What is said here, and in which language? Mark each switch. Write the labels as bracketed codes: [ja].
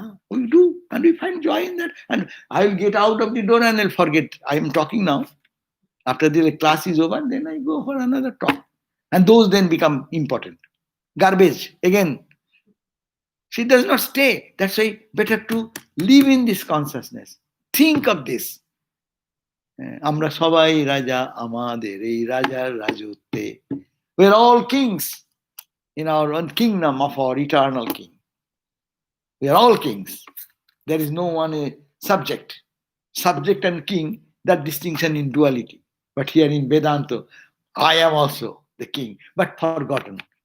[en] We do, and we find joy in that. And I'll get out of the door and I'll forget I am talking now. After the class is over, then I go for another talk. And those then become important. Garbage, again. She does not stay. That's why better to live in this consciousness. Think of this. [bn] আমরা সবাই রাজা আমাদের এই রাজার রাজত্বে. [en] We're all kings in our own kingdom of our eternal king. We are all kings. There is no one a subject. Subject and king, that distinction in duality. But here in Vedanta, I am also the king, but forgotten.